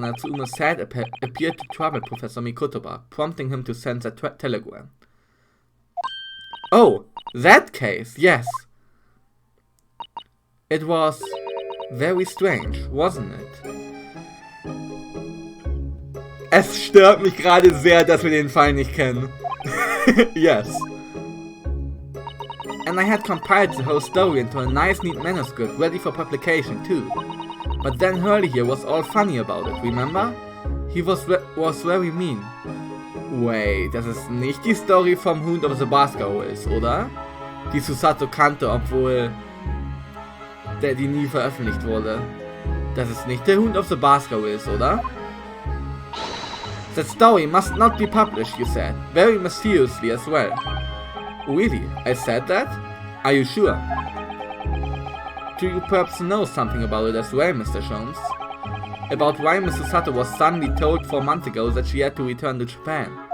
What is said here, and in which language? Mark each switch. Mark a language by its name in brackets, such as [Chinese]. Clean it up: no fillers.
[English] Natsume said appeared to trouble Professor Mikotoba, prompting him to send that telegram. Oh, that case, yes. It was very strange, wasn't it? [German] Es stört mich gerade sehr, dass wir den Fall nicht kennen. [English] Yes. And I had compiled the whole story into a nice neat manuscript ready for publication too. But then Hurley here was all funny about it, remember? He was very mean. [German] Wait, das ist nicht die Story vom Hound of the Baskervilles, oder? Die Susato kannte, obwohl die nie veröffentlicht wurde. Dass es nicht der Hund of the Baskerville ist, oder? [English] That story must not be published, you said, very mysteriously as well. Really? I said that? Are you sure? Do you perhaps know something about it as well, Mr. Sholmes? About why Mrs. Sato was suddenly told 4 months ago that she had to return to Japan?